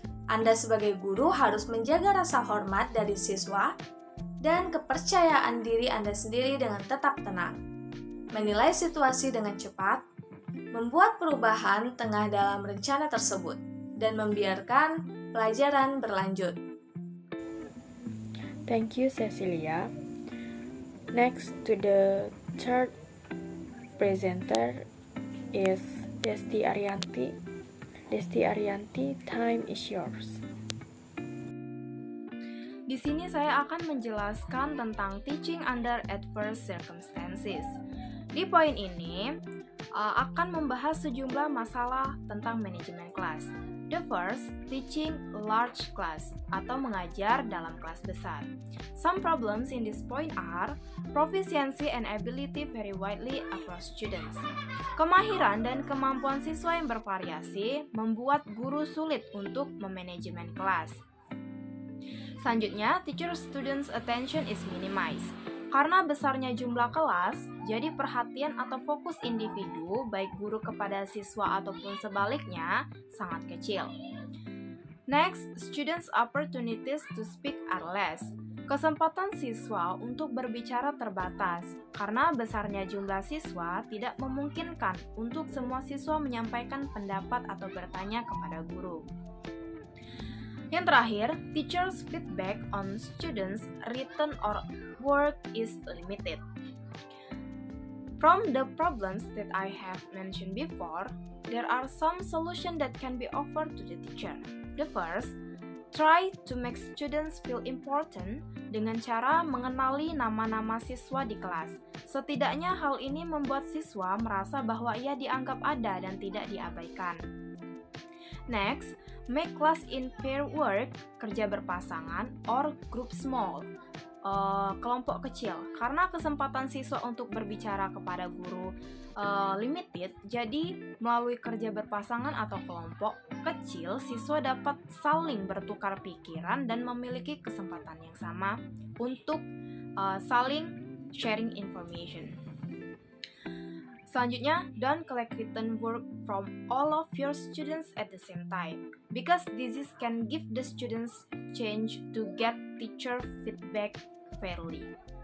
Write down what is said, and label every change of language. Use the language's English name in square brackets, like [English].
[Indonesian] Anda sebagai guru harus menjaga rasa hormat dari siswa dan kepercayaan diri Anda sendiri dengan tetap tenang. Menilai situasi dengan cepat, membuat perubahan tengah dalam rencana tersebut, dan membiarkan pelajaran berlanjut. [English] Thank you, Cecilia. Next to the third presenter is Desti Arianti. Desti Arianti, time is yours. [Indonesian] Di sini saya akan menjelaskan tentang [English] teaching under adverse circumstances. [Indonesian] Di poin ini akan membahas sejumlah masalah tentang manajemen kelas. [English] The first, teaching large class [Indonesian] atau mengajar dalam kelas besar. [English] Some problems in this point are proficiency and ability vary widely across students. [Indonesian] Kemahiran dan kemampuan siswa yang bervariasi membuat guru sulit untuk memanajemen kelas. Selanjutnya, [English] teacher-students attention is minimized. [Indonesian] Karena besarnya jumlah kelas, jadi perhatian atau fokus individu, baik guru kepada siswa ataupun sebaliknya, sangat kecil. [English] Next, students' opportunities to speak are less. [Indonesian] Kesempatan siswa untuk berbicara terbatas, karena besarnya jumlah siswa tidak memungkinkan untuk semua siswa menyampaikan pendapat atau bertanya kepada guru. Yang terakhir, [English] teachers' feedback on students' written or work is limited. From the problems that I have mentioned before, there are some solutions that can be offered to the teacher. The first, try to make students feel important [Indonesian] dengan cara mengenali nama-nama siswa di kelas. Setidaknya hal ini membuat siswa merasa bahwa ia dianggap ada dan tidak diabaikan. [English] Next, make class in pair work, [Indonesian] kerja berpasangan, [English] or group small, [Indonesian] kelompok kecil. Karena kesempatan siswa untuk berbicara kepada guru [English] limited, [Indonesian] jadi melalui kerja berpasangan atau kelompok kecil, siswa dapat saling bertukar pikiran dan memiliki kesempatan yang sama untuk saling [English] sharing information. [Indonesian] Selanjutnya, [English] don't collect written work from all of your students at the same time, because this can give the students chance to get teacher feedback fairly.